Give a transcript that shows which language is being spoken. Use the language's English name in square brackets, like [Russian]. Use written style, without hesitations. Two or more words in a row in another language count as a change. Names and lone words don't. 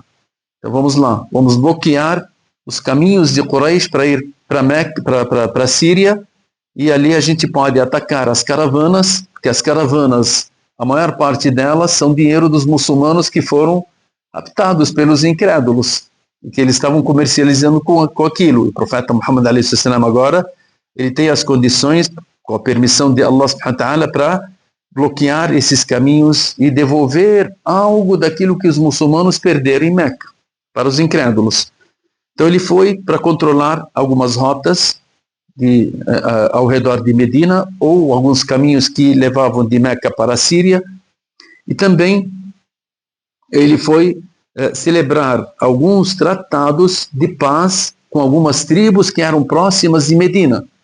[Portuguese] Então vamos lá, vamos bloquear os caminhos de Quraysh para ir para a Síria, e ali a gente pode atacar as caravanas, porque as caravanas, a maior parte delas são dinheiro dos muçulmanos que foram raptados pelos incrédulos, e que eles estavam comercializando com aquilo. O profeta Muhammad a.s. agora, ele tem as condições, com a permissão de Allah [Arabic] سبحانه وتعالى, [Portuguese] para bloquear esses caminhos e devolver algo daquilo que os muçulmanos perderam em Meca, para os incrédulos. Então ele foi para controlar algumas rotas ao redor de Medina, ou alguns caminhos que levavam de Meca para a Síria, e também ele foi celebrar alguns tratados de paz com algumas tribos que eram próximas de Medina,